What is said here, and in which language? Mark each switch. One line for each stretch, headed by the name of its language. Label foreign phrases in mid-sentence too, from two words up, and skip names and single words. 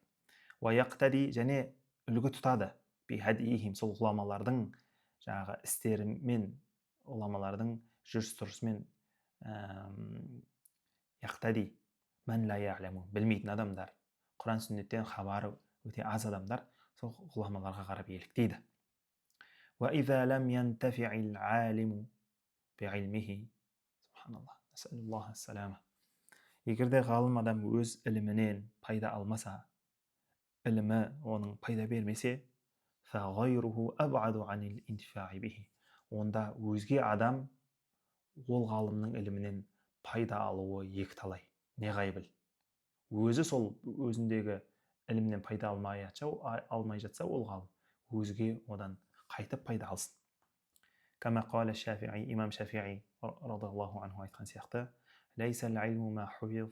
Kazakh: Уаяқтади, және үлгі тұтады. Бихадихим, сол ғұламалардың жаңағы істерімен, ғұламалардың жүріс-тұрысымен, яқтади,
Arabic: من لا يعلمون,
Kazakh: білмейтін адамдар, Құран сүннеттен хабары өте аз адамдар сол ғұламаларға қарап еліктейді.
Arabic: وإذا لم ينتفع العالم بعلمه، سبحان الله، نسأل الله السلامة.
Kazakh: Егер де ғалым адам өз ілімінен пайда алмаса, ілімі оның пайда бермесе,
Arabic: فَغَيْرُهُ أَبْعَدُ عَنِ الْإِنْتِفَاعِ بِهِ.
Kazakh: Онда өзге адам ол ғалымның ілімінен пайда алуы екіталай, неғайбыл. Өзі сол өзіндегі ілімнен пайда алмай жатса, ол ғалым өзге одан қайтып пайда алсын.
Arabic: كما قال الشافعي,
Kazakh: имам Шафиғи
Arabic: رضي الله عنه
Kazakh: айтқан сияқты,
Arabic: ليس العلم ما حفظ.